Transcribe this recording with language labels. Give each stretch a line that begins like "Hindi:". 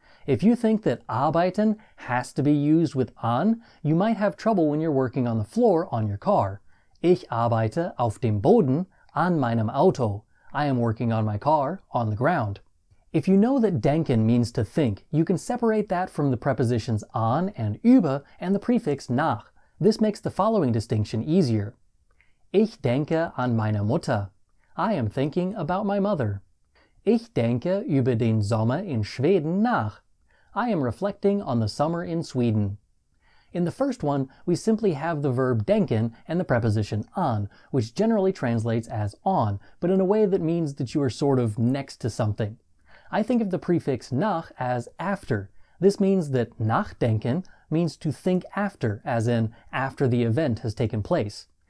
English: If you think that arbeiten has to be used with an, you might have trouble when you're working on the floor on your car.
German: Ich arbeite auf dem Boden, an meinem Auto.
English: I am working on my car, on the ground. If you know that denken means to think, you can separate that from the prepositions an and über and the prefix nach. This makes the following distinction easier.
German: Ich denke an meine Mutter.
English: I am thinking about my mother.
German: Ich denke über den Sommer in Schweden nach.
English: I am reflecting on the summer in Sweden. In the first one, we simply have the verb denken and the preposition an, which generally translates as on, but in a way that means that you are sort of next to something. I think of the prefix nach as after. This means that nachdenken means to think after, as in after the event has taken place.